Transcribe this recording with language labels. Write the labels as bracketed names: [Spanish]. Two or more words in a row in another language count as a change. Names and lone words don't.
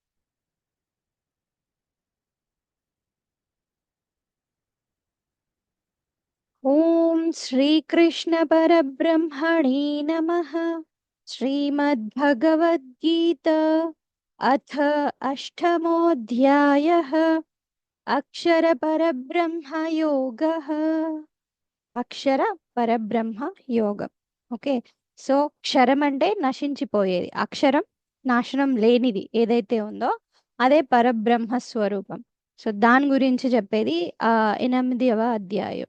[Sanskrit] ఓం శ్రీకృష్ణ పరబ్రహ్మణే నమః. श्रीमद्भगवद्गीत अथ अष्टमोऽध्यायः अक्षर परब्रह्म योगः. [Telugu] అక్షర పరబ్రహ్మ యోగం. [English] Okay, so [Telugu] క్షరం అంటే నశించిపోయేది, అక్షరం నాశనం లేనిది ఏదైతే ఉందో అదే పరబ్రహ్మ స్వరూపం. సో దాని గురించి చెప్పేది 8వ అధ్యాయం.